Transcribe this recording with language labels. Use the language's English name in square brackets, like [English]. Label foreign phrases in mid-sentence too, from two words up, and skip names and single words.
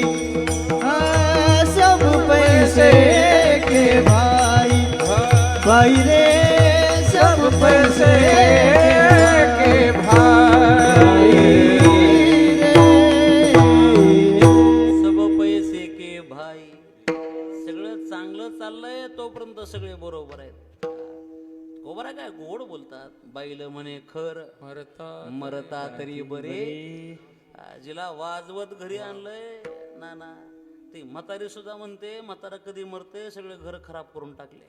[Hindi] हाँ, सब पैसे के भाई भाई रे, सब पैसे के भाई रे. सब पैसे के भाई. [Marathi] सगळं चांगलं चाललंय तोपर्यंत सगळे बरोबर आहेत. गोबरा काय गोड बोलतात. बाईल म्हणे खर, मरता तरी बरे. जिला वाजवत घरी आणलंय नाना, ती म्हातारी सुद्धा म्हणते म्हातारा कधी मरते, सगळे घर खराब करून टाकले.